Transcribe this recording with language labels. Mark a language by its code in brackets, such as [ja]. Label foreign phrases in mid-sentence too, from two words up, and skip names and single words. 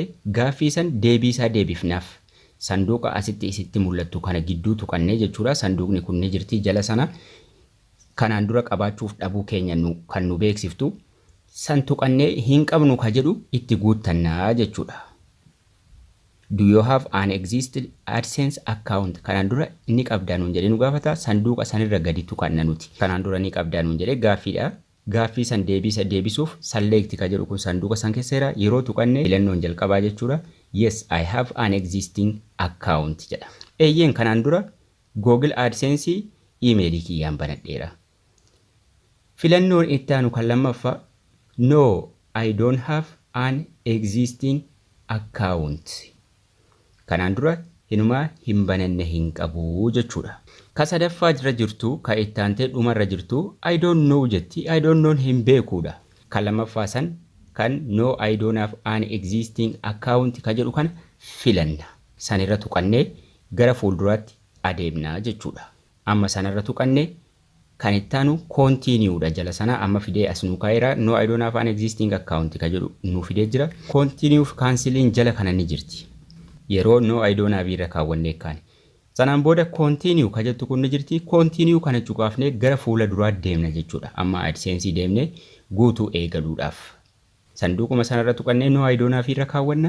[om] Gaaffii san deebii isaa deebifnaaf. Sanduuqa asitti isitti mul'attu kana gidduu tuqannee jechuudha. Sanduuqni kun ni jirti jala sana. Kanaan dura qabaachuuf dhabuu keenya kan nu beeksiftu. San tuqannee hin qabnu ka jedhu itti guuttannaa jechuudha. [en] Do you have an existing AdSense account? [om] Kanaan dura ni qabdaa nuun jedhee nu gaafata. Sanduuqa sanirra gadi tuqanna nuti. Kanaan dura ni qabdaa nuun jedhee gaaffiidha. Gaaffii san deebisuuf select ka jedhu kun sanduuqa san keesseera. Yeroo tuqannee filannoon jalqabaa jechuudha. [en] Yes, I have an existing account jedha. [om] Eeyyeen kanaan dura Google AdSense emailii kiyyaan banadheera. Filannoon itti aanu kan lammaffaa [en] No, I don't have an existing account. [om] Kanaan dura hinumaa hin bananne hin qabu jechuudha. Ka sadaffaa jira jirtu ka itti aantee dhumarra jirtu [en] I don't know [om] jetti. [en] I don't know [om] hin beekuudha. Kan lammaffaa san kan [en] No, I don't have an existing account [om] ka jedhu kana filanna. Sanirra tuqannee gara fuulduraatti adeemna jechuudha. Amma sanirra tuqannee kan itti aanu continue jala sana amma fidee as nu kaa'eera. [en] No, I don't have an existing account [om] ka jedhu nu fidee jira. [en] Continue cancelling [om] jala kana ni jirti. Yeroo [en] No, I don't have [om] irra kaawwannee kaane. Sanaan booda continue ka jettu kun ni jirti. Continue kana cuqaafnee gara fuula duraa deemna jechuudha. Amma AdSense deemnee guutuu eegaluudhaaf. Sanduuquma sanarra tuqannee [en] No, I don't have [om] irra kaawwanna.